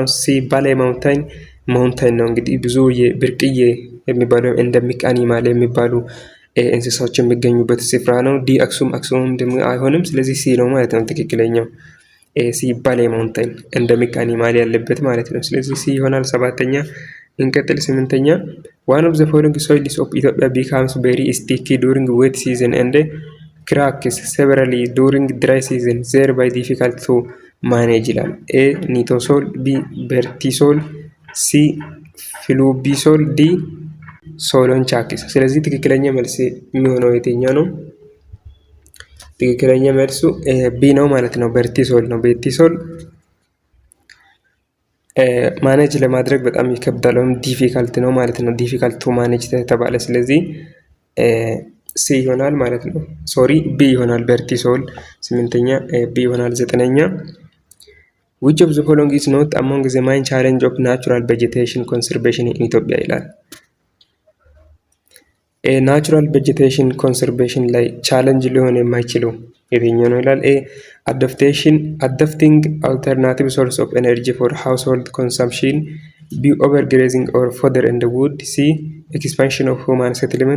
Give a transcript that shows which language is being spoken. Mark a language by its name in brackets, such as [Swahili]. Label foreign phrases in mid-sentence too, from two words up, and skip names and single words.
[Amharic] ሲ ባሌ ማውንታን ነው። እንግዲህ ብዙ የብርቅዬ የሚባሉ [English] endemic animal [Amharic] የሚባሉ እንስሳዎች የሚገኙበት ስፍራ ነው። ዲ አክሱም ደግሞ አይሆንም። ስለዚህ ሲ ነው ማለት ነው ትክክለኛው። ሲ ባሌ ማውንታን [English] endemic animal [Amharic] ያለበት ማለት ነው። ስለዚህ ሲ ይሆናል ሰባተኛ። እንቀጥል። ስምንተኛ [English] one of the following soils of Ethiopia becomes very sticky during wet season and cracks severely during dry season, thereby difficult to manage [Amharic] ይላል። ኤ ኒቶሶል፣ ቢ በርቲሶል፣ ሲ ፍሉቢሶል፣ ዲ ሶሎን ቻኪስ። ስለዚህ ትክክለኛ መልስ የሚሆነው የትኛው ነው? ትክክለኛ መልሱ ቢ ነው ማለት ነው። በርቲሶል ነው። በርቲሶል ማኔጅ ለማድረግ በጣም ይከብዳል ወይም ዲፊካልት ነው ማለት ነው። [English] difficult to manage [Amharic] ተባለ። ስለዚህ ሲ ይሆናል ማለት ነው። ሶሪ ቢ ይሆናል። በርቲሶል 8ኛ፣ ቢ ይሆናል 9ኛ። [English] which of the following is not among the main challenge of natural vegetation conservation in ኢትዮጵያ [Amharic] ይላል። [English] natural vegetation conservation ላይ ቻለንጅ ሊሆን የማይችለው የትኛው ነው ይላል። adapting alternative source of energy for household consumption፣ ቢ overgrazing or fodder and wood፣ ሲ expansion of human settlement፣